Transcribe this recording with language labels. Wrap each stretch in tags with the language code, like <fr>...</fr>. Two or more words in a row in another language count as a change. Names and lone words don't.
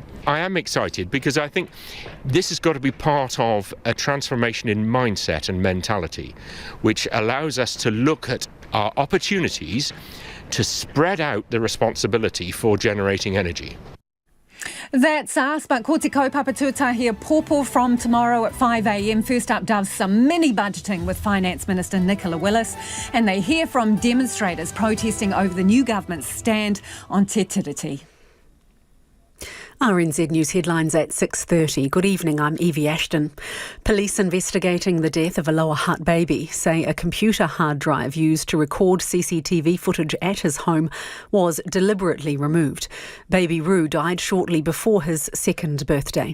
<en>I am excited because I think this has got to be part of a transformation in mindset and mentality, which allows us to look at our opportunities to spread out the responsibility for generating energy. That's us, but</en> <mi>ko te kaupapa tuatahi pōpō</mi> <en>from tomorrow at 5 a.m. First up does some mini budgeting with Finance Minister Nicola Willis, and they hear from demonstrators protesting over the new government's stand on</en> <mi>te tiriti.</mi> <en>RNZ News headlines at 6:30. Good evening, I'm Evie Ashton. Police investigating the death of a Lower Hutt baby say a computer hard drive used to record CCTV footage at his home was deliberately removed. Baby Roo died shortly before his 2nd birthday.</en>